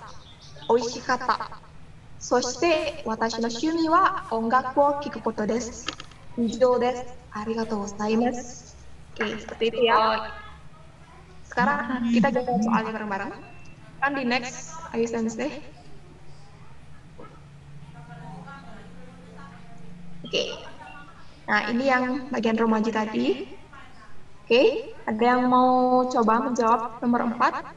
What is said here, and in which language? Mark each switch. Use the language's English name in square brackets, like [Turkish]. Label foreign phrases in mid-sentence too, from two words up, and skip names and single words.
[Japanese] Oishikatta. そして私の趣味は音楽を聴くことです。以上です。ありがとうございます。 [Indonesian] Oke, seperti itu ya. Sekarang kita jawab soalnya bareng-bareng. Kan di next, ayo Sensei. Oke. Nah, ini yang bagian romaji tadi. Oke, ada yang mau coba menjawab nomor 4?